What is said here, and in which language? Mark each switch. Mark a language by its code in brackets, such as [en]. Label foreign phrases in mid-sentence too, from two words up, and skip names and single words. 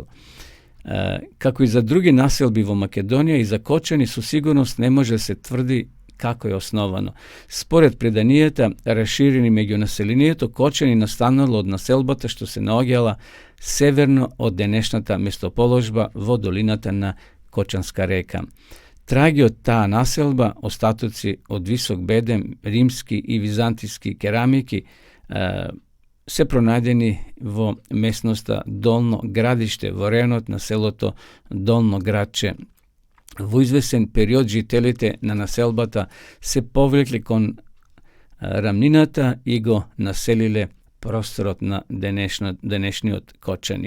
[mk] Како и за други населби во Македонија, и за Кочани со сигурност не може да се тврди како е основано. Според преданијата, расширени меѓу населението, Кочани настанало од населбата што се наоѓала северно од денешната местоположба во долината на Кочанска река. Traги od ta naselba, ostatoci od visok bedem, rimski i vizantijski keramiki, se pronajdeni vo местноста Долно градиште во районот на селото Долно градче. Во извесен период жителите на населбата се повлекли кон рамнината и го населиле просторот на денешниот Кочани.